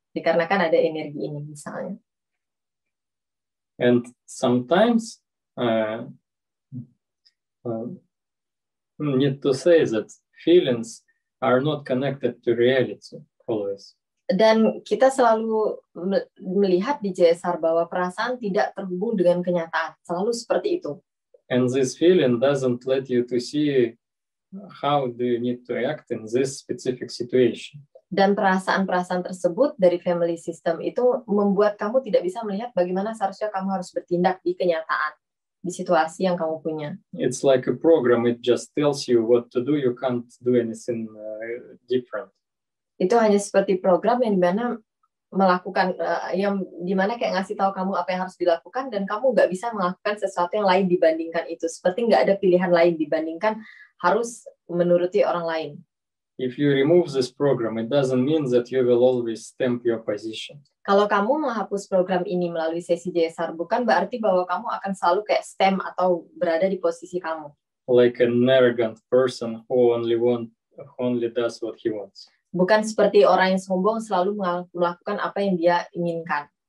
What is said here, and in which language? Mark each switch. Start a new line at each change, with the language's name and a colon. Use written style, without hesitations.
Indonesian: Dikarenakan ada energi ini misalnya.
English: And sometimes need to say that feelings are not connected to reality always.
Indonesian: Dan kita selalu melihat di JSR bahwa perasaan tidak terhubung dengan kenyataan, selalu seperti itu.
English: And this feeling doesn't let you to see how do you need to act in this specific situation.
Indonesian: Dan perasaan-perasaan tersebut dari family system itu membuat kamu tidak bisa melihat bagaimana seharusnya kamu harus bertindak di kenyataan, di situasi yang kamu punya.
English: It's like a program, it just tells you what to do, you can't do anything different.
Indonesian: Itu hanya seperti program yang dimana melakukan, yang dimana kayak ngasih tahu kamu apa yang harus dilakukan dan kamu nggak bisa melakukan sesuatu yang lain dibandingkan itu. Seperti nggak ada pilihan lain dibandingkan harus menuruti orang lain.
English: If you remove this program, it doesn't mean that you will always stamp your position.
Indonesian: Kalau kamu menghapus program ini melalui sesi JSR, bukan berarti bahwa kamu akan selalu kayak stamp atau berada di posisi kamu.
English: Like an arrogant person who only does what he wants.
Indonesian: Bukan seperti orang yang sombong selalu melakukan apa yang dia inginkan.